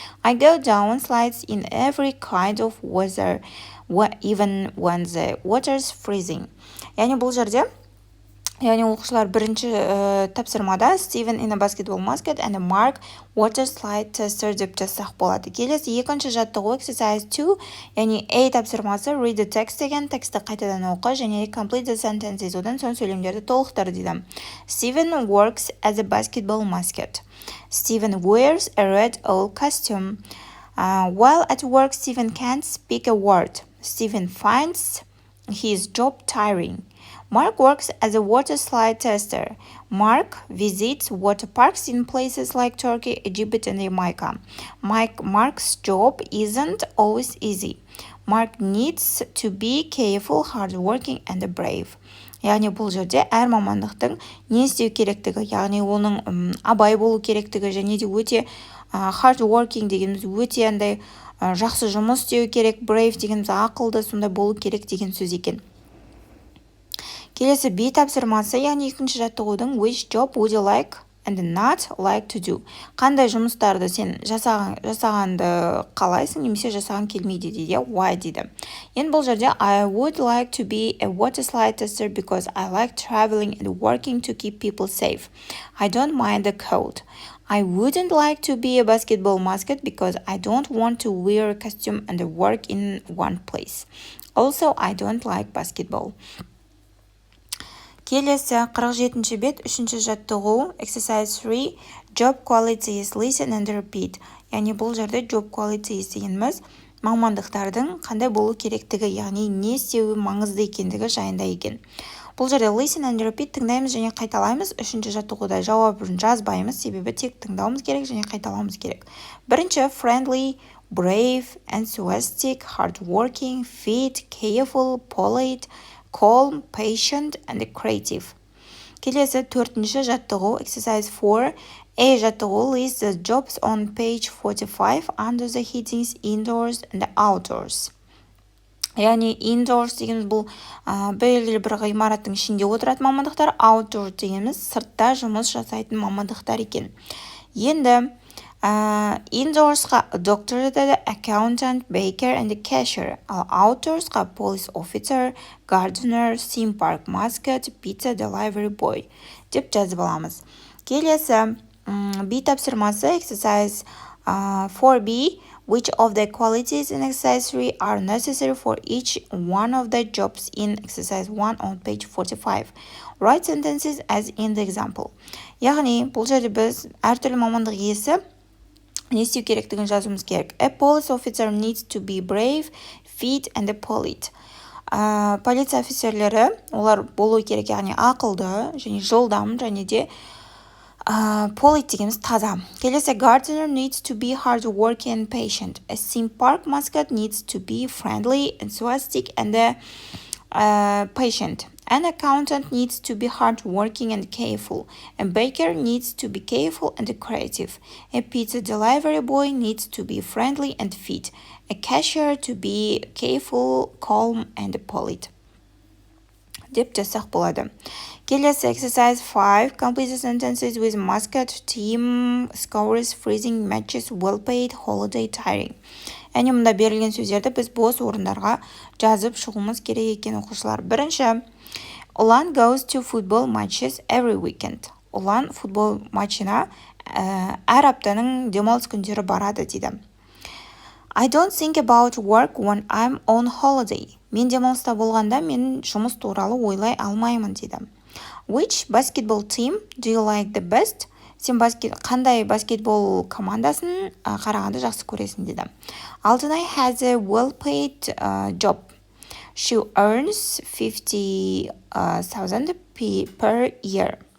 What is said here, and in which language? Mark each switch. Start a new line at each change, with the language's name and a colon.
English: I go down slides in every kind of weather, even when the water's freezing.
Kazakh: Яғни бұл жерде яғни оқушылар бірінші тапсырмада
English: Steven in a basketball basket and Mark water slide tester
Kazakh: деп жазсақ болады. Келесі екінші жаттығу exercise 2, яғни A тапсырмасы
English: read the text
Kazakh: деген тексті қайтадан оқы және
English: complete the sentences,
Kazakh: одан соң сөйлемдерді толықтыр дейді.
English: Steven works as a basketball basket. Steven wears a red owl costume. While at work, Steven can't speak a word. Steven finds his job tiring. Mark works as a water slide tester. Mark visits water parks in places like Turkey, Egypt, and Jamaica. Mark's job isn't always easy. Mark needs to be careful, hardworking, and brave.
Kazakh: Яғни бұл жерде әр мамандықтың не істеу керектігі, яғни оның абай болу керектігі және де өте hardworking дегеніміз өте жақсы жұмыс істеу керек, brave дегеніміз ақылды сондай болу керек деген сөз екен. Келесі B тапсырмасы, яғни екінші жаттығудың
English: which job would you like and not like to do.
Kazakh: Қандай жұмыстарды сен жасағанды қалайсың немесе жасаған келмейді дейді, why дейді. Енді бұл жерде
English: I would like to be a water slide tester because I like traveling and working to keep people safe. I don't mind the cold. I wouldn't like to be a basketball basket because I don't want to wear a costume and work in one place. Also, I don't like basketball.
Kazakh: Келесі 47-ші бет, үшінші жаттығу,
English: exercise 3, job qualities, listen and repeat.
Kazakh: Яғни бұл жерде job qualities дегеніміз мамандықтардың қандай болу керектігі, яғни не істеуі маңызды екендігі жайында екен. Бұл жерде
English: listen and repeat
Kazakh: тыңдаймыз және қайталаймыз. Үшінші жаттығуда жауабын жазбаймыз, себебі тек тыңдауымыз керек және қайталауымыз керек. Бірінші
English: friendly, brave, enthusiastic, hardworking, fit, careful, polite, calm, patient, and creative.
Kazakh: Келесі төртінші жаттығу,
English: exercise 4, A жаттығу lists the jobs on page 45 under the headings indoors and outdoors.
Kazakh: Яғни indoors дегеніміз бұл белгілі бір ғимараттың ішінде отыратын мамандықтар, outdoors дегеніміз сыртта жұмыс жасайтын мамандықтар екен.
English: Енді Indoorsқа doctor жатады, accountant, baker and cashier. Ал outdoorsқа police officer, gardener, theme park mascot, pizza delivery boy
Kazakh: деп жазып аламыз. Келесі B тапсырмасы exercise 4B.
English: Which of the qualities in exercise 3 are necessary for each one of the jobs in exercise 1 on page 45? Write sentences as in the example.
Kazakh: Яғни бұл жерде біз әртүрлі мамандық иесі не істеу керектігін жазуымыз керек.
English: A police officer needs to be brave, fit and polite.
Kazakh: Полиция офицерлері олар болу керек, яғни ақылды және жылдам және де polite дегеніміз таза. Келесі
English: gardener needs to be hardworking and patient. A theme park mascot needs to be friendly, enthusiastic and patient. An accountant needs to be hardworking and careful. A baker needs to be careful and creative. A pizza delivery boy needs to be friendly and fit. A cashier to be careful, calm and polite.
Kazakh: Деп жазсақ болады.
English: Келесі exercise 5. Complete the sentences with mascot, team, scores, freezing, matches, well paid, holiday, tiring.
Kazakh: Яғни мұнда берілген сөздерді біз бос орындарға жазып шығуымыз керек екен оқушылар.
English: Бірінші, Ulan goes to football matches every weekend.
Kazakh: Ulan футбол матчына әр аптаның демалыс күндері барады дейді.
English: I don't think about work when I'm on holiday.
Kazakh: Мен демалыста болғанда мен жұмыс туралы ойлай алмаймын дейді.
English: Which basketball team do you like the best?
Kazakh: Сен қандай баскетбол командасын қарағанды жақсы көресің дейді.
English: Алтынай has a well-paid job. She earns 50,000 per year.